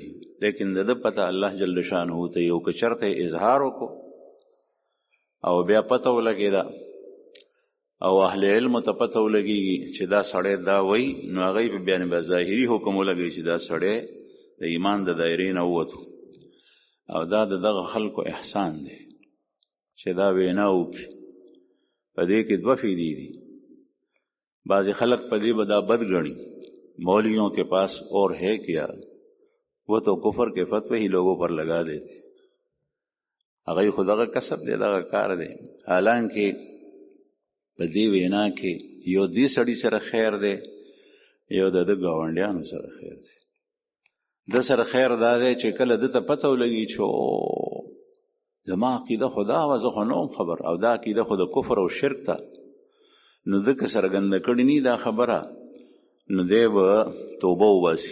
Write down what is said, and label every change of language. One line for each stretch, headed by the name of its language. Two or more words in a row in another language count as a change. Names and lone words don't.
Pashto: لیکن د ده پته الله جل شانه ته یو که چرته اظهار وکړو او بیا پته ولګېده او اهل علم ته پته ولګېږي چې دا سړی دا وایي، نو هغوی په بیا به ظاهري حکم ولګوي چې دا سړی د ایمان د دایرې نه ووتو. او دا د دغه خلکو احسان دی چې دا وینا وکړي. په دې کې دوه فیدې دي. بعض خلق په دې به دا بد ګڼي،
Urdu: مولویوں کے پاس اور ہے کیا، وہ تو کفر کے فتوے ہی لوگوں پر لگا دیتے.
Pashto: هغه خو دغه کسب دی، دغه کار دی. حالانکه په دې وینا کې یو دې سړي سره خیر دی، یو د ده ګاونډیانو سره خیر دی. د سره خیر دا دی چې کله ده ته پته ولګي چې زما عقیده خو دا وه، زه خو نه وم خبر، او دا عقیده خو د کفر او شرک ته، نو ده که څرګنده کړې نی دا خبره، نو دی به توبه وباسي.